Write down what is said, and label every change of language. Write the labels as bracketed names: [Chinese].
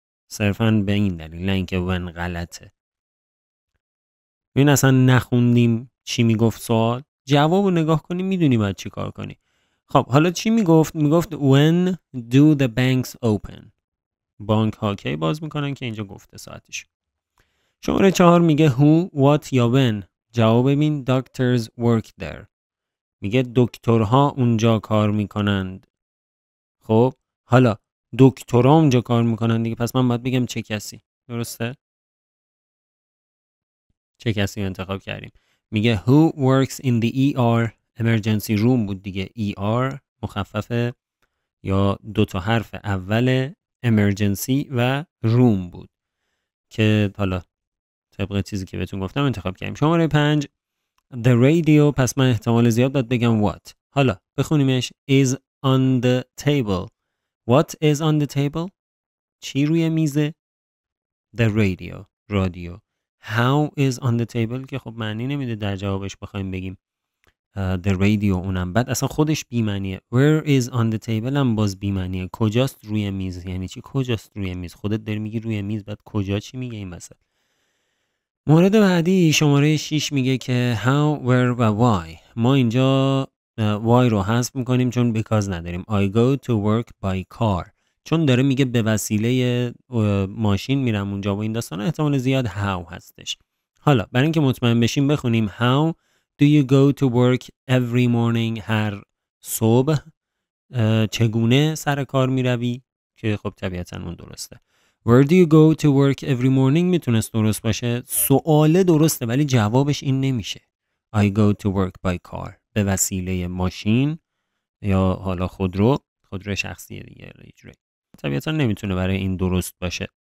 [Persian] صرفاً به این دلیل، نه اینکه when غلطه. ببین اصلا نخوندیم چی میگفت سوال. جواب رو نگاه کنی میدونی باید چی کار کنی. خب حالا چی میگفت؟ میگفت [English] when do the banks open. [Persian] بانک ها کی باز میکنن که اینجا گفته ساعتش. شماره 4 میگه who, what یا when. جواب ببین [English] doctors work there. [Persian] میگه دکترها اونجا کار میکنند. خب حالا دکترها اونجا کار میکنند دیگه، پس من باید بگم چه کسی. درسته؟ چه کسی رو انتخاب کردیم؟ میگه [English] who works in the ER. [Persian] emergency room بود دیگه. ER مخفف یا 2 تا حرف اول emergency و room بود که حالا طبق چیزی که بهتون گفتم انتخاب کردیم. شماره 5 the radio، پس من احتمال زیاد باید بگم what. حالا بخونیمش. [English] is on the table. what is on the table؟ [Persian] چی روی میزه؟ [English] the radio، رادیو. how is on the table [Persian] که خب معنی نمیده در جوابش بخوایم بگیم [English] the radio [Persian] اونم بعد اصلا خودش بی معنیه. [English] where is on the table [Persian] هم باز بی معنیه. کجاست روی میز یعنی چی؟ کجاست روی میز؟ خودت داری میگی روی میز، بعد کجا چی میگه این وسط؟ مورد بعدی شماره 6 میگه که how, where و why. ما اینجا why رو حذف میکنیم چون because نداریم. [English] I go to work by car. [Persian] چون داره میگه به وسیله ماشین میرم اونجا و این داستان، احتمال زیاد how هستش. حالا برای اینکه مطمئن بشیم بخونیم [English] how do you go to work every morning. [Persian] هر صبح چگونه سر کار میروی، که خب طبیعتاً اون درسته. [English] Where do you go to work every morning [Persian] میتونست درست باشه. سواله درسته ولی جوابش این نمیشه. [English] I go to work by car. [Persian] به وسیله ماشین یا حالا خودرو شخصیه دیگه. طبیعتاً نمیتونه برای این درست باشه.